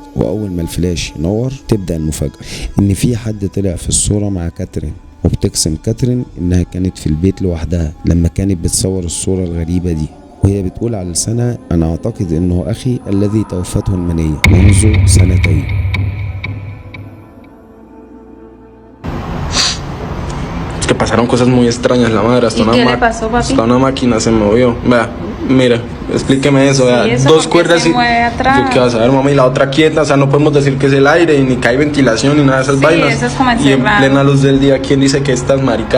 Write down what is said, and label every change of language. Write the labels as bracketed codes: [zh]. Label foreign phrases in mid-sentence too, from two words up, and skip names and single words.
[ar] وأول ما الفلاش ينور تبدأ المفاجأة، إن في حد طلع في الصورة مع كاترين، وبتقسم كاترين إنها كانت في البيت لوحدها لما كانت بتصور الصورة الغريبة دي، وهي بتقول على لسانها: أنا أعتقد إنه أخي الذي توفته المنية منذ 2 سنين. [es] que pasaron cosas muy extrañas, la madre. Hasta ¿Y qué le pasó, papi? hasta una máquina se movió. Vea, mire, explíqueme eso. Vea, eso, dos ¿por qué cuerdas se y. mueve atrás? Yo qué vas a ver, mamá, y la otra quieta. O sea, no podemos decir que es el aire, ni que hay ventilación, ni nada de esas Sí, vainas. eso es como y en encerrado. plena luz del día, ¿quién dice que estas maricas?